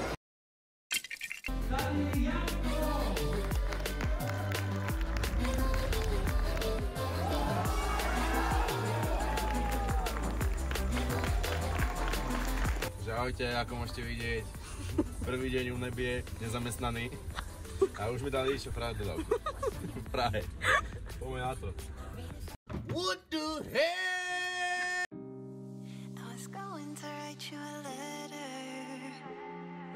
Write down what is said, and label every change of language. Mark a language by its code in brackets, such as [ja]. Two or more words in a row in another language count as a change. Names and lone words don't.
[sk] Ahojte, ako môžete vidieť, prvý deň u Nebie, nezamestnaný. A už mi dali ešte práve do dávku. V Prahe. Poďme na to. [en] What the hell? I was going to write you a letter.